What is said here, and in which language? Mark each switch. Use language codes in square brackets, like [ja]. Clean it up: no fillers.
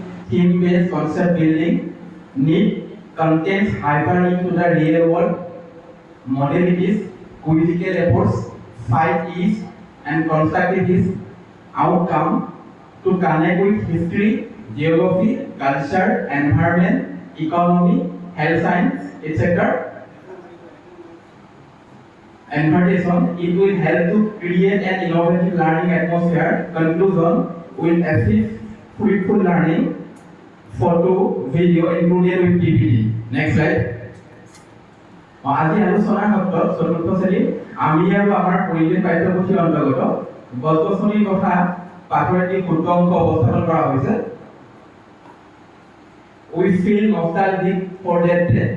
[en] theme-based concept building, need contents hyper to the real world, modalities, quizzical efforts, 5 E's, and constructivist outcome to connect with history, geography, culture, environment, economy, health science, etc. Invitation, it will help to create an innovative learning atmosphere. Conclusion, will assist fruitful learning, photo, video included with PPT. Next slide. [as] আজি আলোচনাৰ ক্ষেত্ৰত চতুৰ্থ শ্ৰেণী আমি আৰু আমাৰ পৰিৱেশ পাঠ্যপুথিৰ অন্তৰ্গত গছ-গছনিৰ কথা পাঠৰ এটি ক্ষুদ্ৰ অংশ উপস্থাপন কৰা হৈছে। [en] We feel nostalgic for that day.